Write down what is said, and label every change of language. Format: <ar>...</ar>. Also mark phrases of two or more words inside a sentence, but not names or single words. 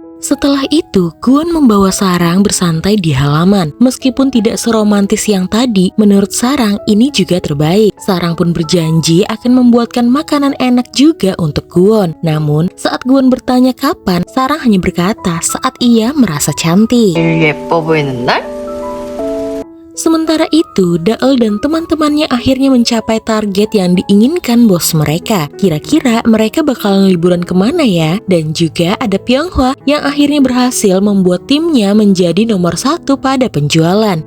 <id>Setelah itu, Gwon membawa Sarang bersantai di halaman. Meskipun tidak seromantis yang tadi, menurut Sarang ini juga terbaik. Sarang pun berjanji akan membuatkan makanan enak juga untuk Gwon. Namun, saat Gwon bertanya kapan, Sarang hanya berkata saat ia merasa cantik.</id> <ko>예뻐 보이는 날?</ko> <id>Sementara itu, Daeul dan teman-temannya akhirnya mencapai target yang diinginkan bos mereka. Kira-kira mereka bakalan liburan kemana ya? Dan juga ada Pyonghwa yang akhirnya berhasil membuat timnya menjadi nomor 1 pada penjualan.</id>